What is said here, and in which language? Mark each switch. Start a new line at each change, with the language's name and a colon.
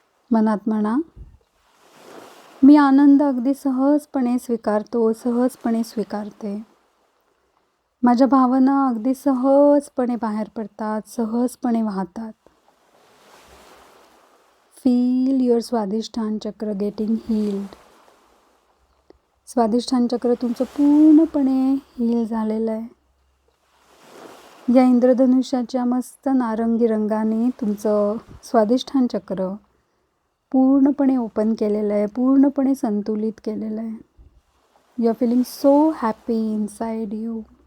Marathi: मनात म्हणा, मी आनंद अगदी सहजपणे स्वीकारतो, सहजपणे स्वीकारते. माझ्या भावना अगदी सहजपणे बाहेर पडतात, सहजपणे वाहतात.
English: Feel your Swadhisthana chakra getting healed.
Marathi: स्वाधिष्ठान चक्र तुमचं पूर्णपणे हील झालेलं आहे. या इंद्रधनुष्याच्या मस्त नारंगी रंगाने तुमचं स्वाधिष्ठान चक्र पूर्णपणे ओपन केलेलं आहे, पूर्णपणे संतुलित केलेलं आहे.
English: You are feeling so happy inside you.